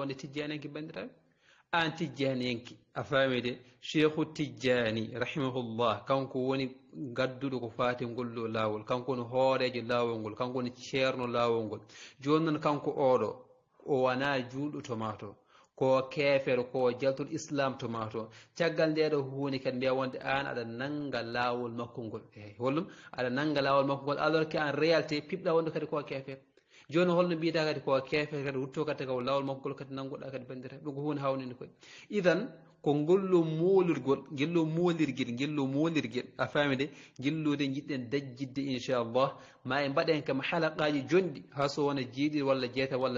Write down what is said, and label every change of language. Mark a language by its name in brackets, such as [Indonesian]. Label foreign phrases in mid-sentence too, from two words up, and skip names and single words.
[Fula] wonde tijjaniyanke bandiraɓe an tijjaniyanke a famide cheikhu tijjani rahimahullah kanko woni gadduɗo ko fati ngollo lawol kanko woni hoorejo lawol ngol kanko woni ceerno lawol ngol joni noon kanko oɗo o wona julɗo tomato ko keefere ko jaltul islam tomato caggal ndeɗo hunde kadi mbiya wonde an aɗa nanga lawol makko ngol eyi hollum aɗa nanga lawol makko ngol [French] alors que en réalité [Fula] piɓɗa wonde kadi ko keefere joni holno mbiyata kadi ko keefere kadi rutto kadi ko lawol makko ngol kadi nangoɗa kadi bandiraɓe ɗum ko hunde hawnide koye idan ko ngollo molirgol gillo molirguel a famide gillude jiɗɗen dajjidde inchallah ma en mbaɗen kam halaqaji jonɗi ha so wona jeeɗiɗi walla jeeta walla